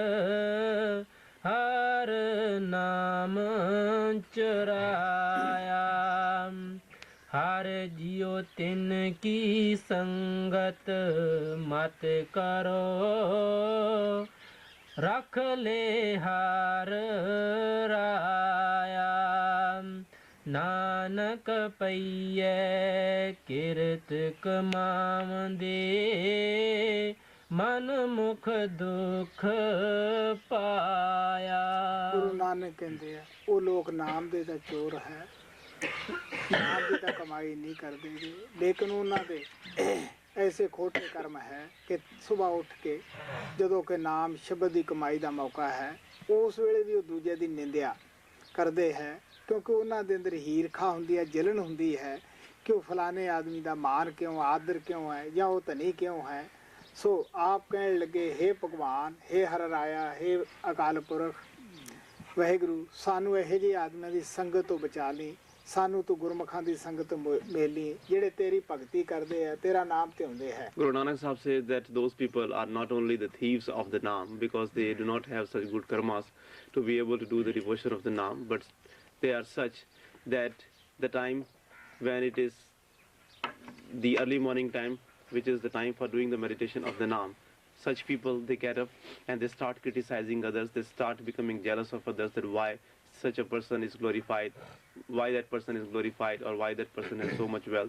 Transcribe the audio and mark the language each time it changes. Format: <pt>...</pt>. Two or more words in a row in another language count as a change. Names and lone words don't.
<pa>ਹਰ ਨਾਮ ਚੁਰਾਇਆ ਹਰ ਜੀਓ ਤਿਨ ਕੀ ਸੰਗਤ ਮਤ ਕਰੋ ਰਖ ਲੇ ਹਾਰ ਰਾਇਆ ਨਾਨਕ ਪਈਏ ਕਿਰਤ ਕਮਾਵੰਦੇ ਮਨ ਮੁਖ ਦੁਖ ਪਾਇਆ। ਗੁਰੂ ਨਾਨਕ ਕਹਿੰਦੇ ਆ ਉਹ ਲੋਕ ਨਾਮ ਦੇ ਤਾਂ ਚੋਰ ਹੈ, ਨਾਮ ਦੀ ਤਾਂ ਕਮਾਈ ਨਹੀਂ ਕਰਦੇ ਗੇ, ਲੇਕਿਨ ਉਹਨਾਂ ਦੇ ਐਸੇ ਖੋਟੇ ਕਰਮ ਹੈ ਕਿ ਸੁਬਾਹ ਉੱਠ ਕੇ ਜਦੋਂ ਕਿ ਨਾਮ ਸ਼ਬਦ ਦੀ ਕਮਾਈ ਦਾ ਮੌਕਾ ਹੈ ਉਸ ਵੇਲੇ ਵੀ ਉਹ ਦੂਜੇ ਦੀ ਨਿੰਦਿਆ ਕਰਦੇ ਹੈ, ਕਿਉਂਕਿ ਉਹਨਾਂ ਦੇ ਅੰਦਰ ਈਰਖਾ ਹੁੰਦੀ ਹੈ, ਜਲਨ ਹੁੰਦੀ ਹੈ ਕਿ ਉਹ ਫਲਾਣੇ ਆਦਮੀ ਦਾ ਮਾਨ ਕਿਉਂ, ਆਦਰ ਕਿਉਂ ਹੈ, ਜਾਂ ਉਹ ਧਨੀ ਕਿਉਂ ਹੈ।</pa> <hi>सो आप कहने लगे, हे भगवान,</hi> <pa>ਹੇ ਹਰ ਰਾਇਆ, ਹੇ ਅਕਾਲ ਪੁਰਖ, ਵਾਹਿਗੁਰੂ ਸਾਨੂੰ ਇਹੋ ਜਿਹੇ ਆਦਮੀਆਂ ਦੀ ਸੰਗਤ ਤੋਂ ਬਚਾ ਲਈ, ਸਾਨੂੰ ਤੂੰ ਗੁਰਮੁਖਾਂ ਦੀ ਸੰਗਤ ਮੇਲੀ ਜਿਹੜੇ ਤੇਰੀ ਭਗਤੀ ਕਰਦੇ ਆ, ਤੇਰਾ ਨਾਮ ਧਿਆਉਂਦੇ ਹੈ।</pa> <en>Guru Nanak Sahib says that those people are not only the thieves of the Naam because they do not have such good karmas to be able to do the devotion of the Naam, but they are such that the time when it is the early morning time, which is the time for doing the meditation of the Naam, such people, they get up and they start criticizing others, they start becoming jealous of others, that why such a person is glorified, why that person is glorified, or why that person has so much wealth.</en>